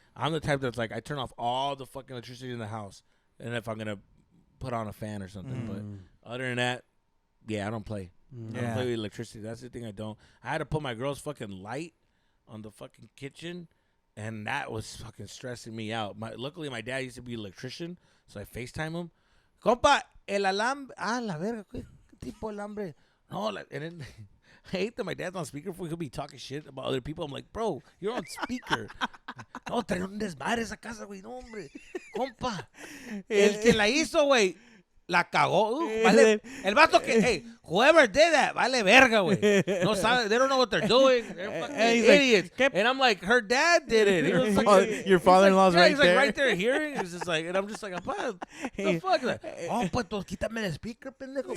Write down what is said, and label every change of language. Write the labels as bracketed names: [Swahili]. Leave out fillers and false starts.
[English] I'm the type that's like I turn off all the fucking electricity in the house, and if I'm gonna put on a fan or something. But other than that, yeah, I don't play. I don't play with electricity. That's the thing I don't. I had to put my girl's fucking light on the fucking kitchen, and that was fucking stressing me out. Luckily, my dad used to be an electrician, so I FaceTime him. [Spanish] Compa, el alambre. Ah, la verga, ¿qué tipo de alambre? [English] No, and then I hate that my dad's on speakerphone. He'll be talking shit about other people. I'm like, bro, you're on speaker. [Spanish] No, trae un desmadre esa casa, güey. No, hombre. Compa, el que la hizo, güey. La cagó. Vale. El vato que, [English] hey, whoever did that, [Spanish] vale verga, güey. No sabe, [English] they don't know what they're doing. They're fucking idiots. Like, and I'm like, her dad did it. He was like, Your father-in-law's right he's there. like right there hearing. It's just like, and I'm just like, what the fuck? He's like, oh, [Spanish] pues quítame el speaker, pendejo.